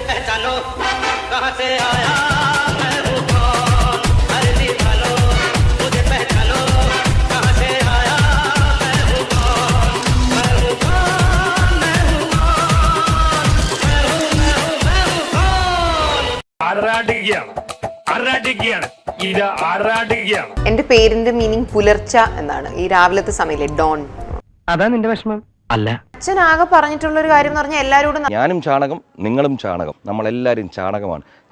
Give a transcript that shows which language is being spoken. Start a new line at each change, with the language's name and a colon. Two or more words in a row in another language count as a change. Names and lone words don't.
Hindi: पहचानो कहां से आया मैं हूं कौन अर्जी भालो मुझे पहचानो कहां से आया मैं हूं कौन मैं हूं कौन मैं हूं कौन
Malayalam: ആറാട്ടിക്കുകയാണ് ഇത് ആറാട്ടിക്കുകയാണ്. എന്റെ പേരിന്റെ മീനിങ് പുലർച്ച എന്നാണ്. ഈ രാവിലത്തെ സമയല്ലേ, ഡോൺ. അതാ നിന്റെ വിഷമം അല്ല. അച്ഛൻ ആകെ പറഞ്ഞിട്ടുള്ള ഒരു കാര്യം എന്ന് പറഞ്ഞാൽ എല്ലാവരോടും ഞാനും ചാണകം, നിങ്ങളും ചാണകം, നമ്മളെല്ലാവരും ചാണകമാണ്.